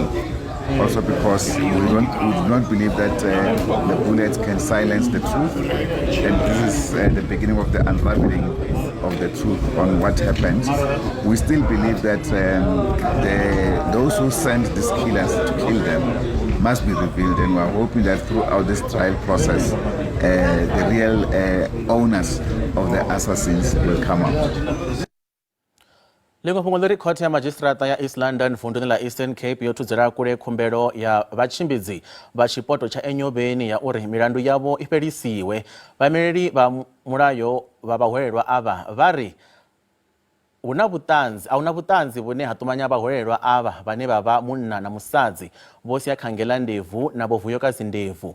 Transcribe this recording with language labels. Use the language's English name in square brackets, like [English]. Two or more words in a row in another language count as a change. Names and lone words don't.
[English] Also because we do not believe that the bullets can silence the truth, and this is the beginning of the unraveling of the truth on what happened. We still believe that those who sent these killers to kill them must be revealed, and we are hoping that throughout this trial process the real owners of the assassins will come out. [Venda] Ḽiṅwe fhungo ḽi ri khothe ya madzhisiṱiraṱa ya East London vunḓuni ḽa Eastern Cape yo thudzela kule khumbelo ya vhatshimbidzi vha tshipoto tsha Enyobeni ya uri milandu yavho i fhelisiwe. Vhaimeleli vha mulayo vha vhahwelelwa ava vha ri ahuna vhuṱanzi vhune ha ṱumanya vhaholelwa ava vhane vha vha munna na musadzi vho sia khangela ndebvu na vho Vuyokazi Ndebvu.